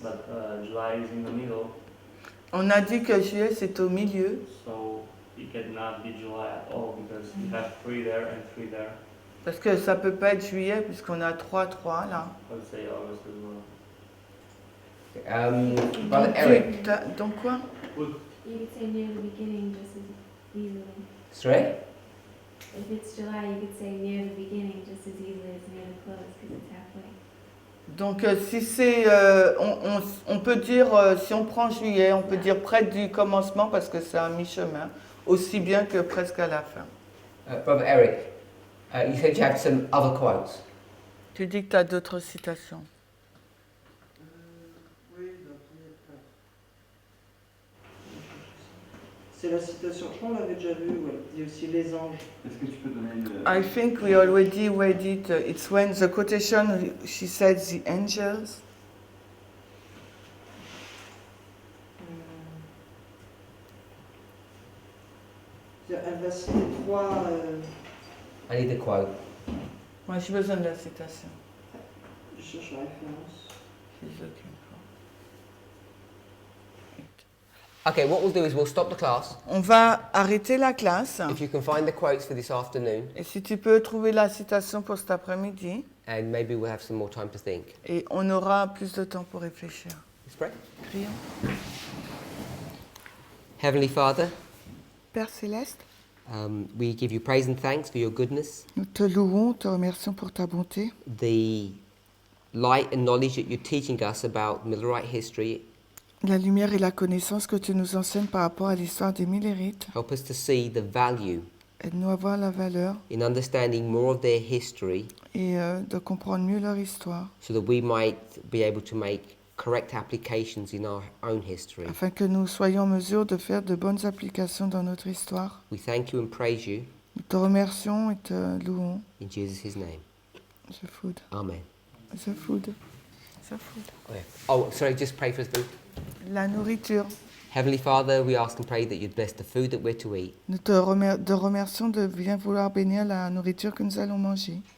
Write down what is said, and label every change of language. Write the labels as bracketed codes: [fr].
[en] But July is in the middle. [fr] On a dit que juillet, c'est au milieu. [en] So it cannot be July at all because you have 3 there and 3 there. [fr] Parce que ça peut pas être juillet puisqu'on a 3 là. [en] I would say August as well. Brother Eric. [fr] Donc quoi? [en] You could say near the beginning, just as easily. Sorry? if it's July, you could say near the beginning just as easily as near the close because it's halfway. [fr] Donc si c'est, on peut dire, si on prend juillet, on peut dire près du commencement parce que c'est à mi-chemin, aussi bien que presque à la fin. [en] Brother Eric, you said you have some other quotes. [fr] Tu dis que tu as d'autres citations. Oui, c'est la citation, je crois qu'on l'avait déjà vu, ouais. Il y a aussi les anges. Est-ce que tu peux donner le... [en] I think we already read it. It's when the quotation, she said the angels. [fr] Elle va citer trois. [en] I need the quote. [fr] Moi, j'ai besoin de la citation. Je cherche la référence. [en] She's looking for. Okay, what we'll do is we'll stop the class. [fr] On va arrêter la classe. [en] If you can find the quotes for this afternoon, [fr] Et si tu peux trouver la citation pour cet après-midi, [en] and maybe we'll have some more time to think. [fr] et on aura plus de temps pour réfléchir. [en] Let's pray. [fr] Prions. [en] Heavenly Father, [fr] Père Céleste, [en] we give you praise and thanks for your goodness, [fr] nous te louons, te remercions pour ta bonté, [en] the light and knowledge that you're teaching us about Millerite history. [fr] la lumière et la connaissance que tu nous enseignes par rapport à l'histoire des Millérites. [en] Help us to see the value [fr] Aide-nous à voir la valeur [en] in understanding more of their history [fr] et de comprendre mieux leur histoire, [en] so that we might be able to make correct applications in our own history. [fr] afin que nous soyons en mesure de faire de bonnes applications dans notre histoire. [en] We thank you and praise you [fr] Nous te remercions et te louons. [en] in Jesus' name. The food. Amen. The food. The food. Okay. Oh, sorry, just pray for us. [fr] La nourriture. [en] Heavenly Father, we ask and pray that you'd bless the food that we're to eat. [fr] Nous te remercions de bien vouloir bénir la nourriture que nous allons manger.